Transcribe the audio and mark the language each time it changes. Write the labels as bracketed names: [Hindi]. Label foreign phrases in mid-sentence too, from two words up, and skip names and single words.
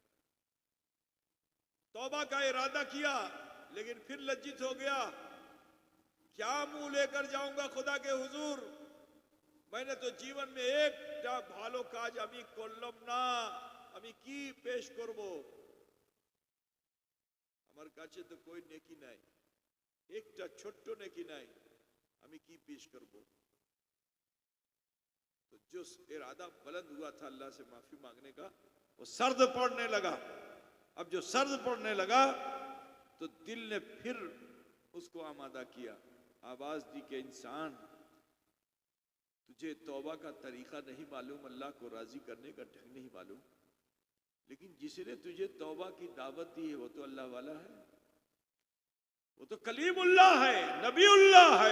[Urdu] توبہ کا ارادہ کیا لیکن پھر لجت ہو گیا. کیا منہ لے کر جاؤں گا خدا کے حضور؟ میں نے تو جیون میں ایک [Bangla] ভালো কাজ আমি করলাম না, আমি কী পেশ করবো. আমার কাছে তো [Urdu] کوئی نیکی [Bangla] নাই, একটা ছোট্ট نیکی নাই, আমি কি পেশ করবো. [Urdu] تو جو ارادہ بلند ہوا تھا اللہ سے معافی مانگنے کا، وہ سرد پڑنے لگا. اب جو سرد پڑنے لگا تو دل نے پھر اس کو آمادہ کیا. آواز دی کہ انسان، تجھے توبہ کا طریقہ نہیں معلوم، اللہ کو راضی کرنے کا ڈھنگ نہیں معلوم، لیکن جس نے تجھے توبہ کی دعوت دی ہے وہ تو اللہ والا ہے، وہ تو کلیم اللہ ہے، نبی اللہ ہے.